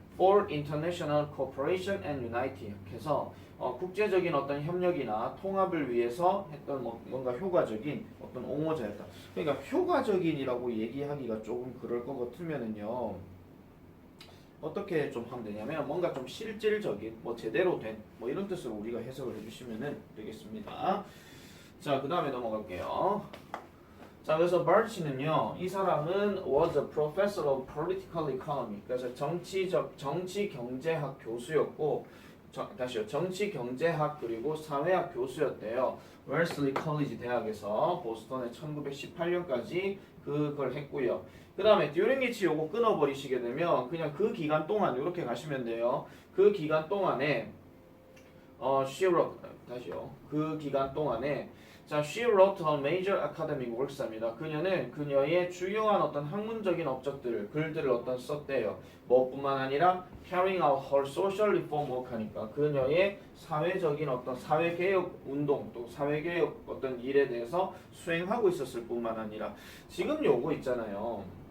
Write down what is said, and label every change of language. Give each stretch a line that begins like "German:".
English: For international cooperation and unity.
Korean: 그래서 국제적인 어떤 협력이나 통합을 위해서 했던 뭔가 효과적인 어떤 옹호자였다. 그러니까 효과적인이라고 얘기하기가 조금 그럴 것 같으면은요. 어떻게 좀 하면 되냐면 뭔가 좀 실질적인 뭐 제대로 된 뭐 이런 뜻으로 우리가 해석을 해주시면 되겠습니다. 자, 그 다음에 넘어갈게요. 자, 그래서 바르치는요, 이 사람은
English: was a professor of political economy.
Korean: 그래서 정치 경제학 교수였고, 다시요, 정치 경제학 그리고 사회학 교수였대요. 웰슬리 컬리지 대학에서 보스턴에 1918년까지 그걸 했고요. 그 다음에
English: during which
Korean: 요거 끊어버리시게 되면 그냥 그 기간 동안 이렇게 가시면 돼요. 그 기간 동안에
English: she wrote
Korean: 다시요. 그 기간 동안에 자,
English: she wrote a major academic works입니다.
Korean: 그녀는 그녀의 주요한 어떤 학문적인 업적들, 글들을 썼대요. 뭐뿐만 아니라
English: carrying out her social reform work
Korean: 하니까 그녀의 사회적인 어떤 사회개혁 운동 또 사회개혁 어떤 일에 대해서 수행하고 있었을 뿐만 아니라 지금 요거 있잖아요.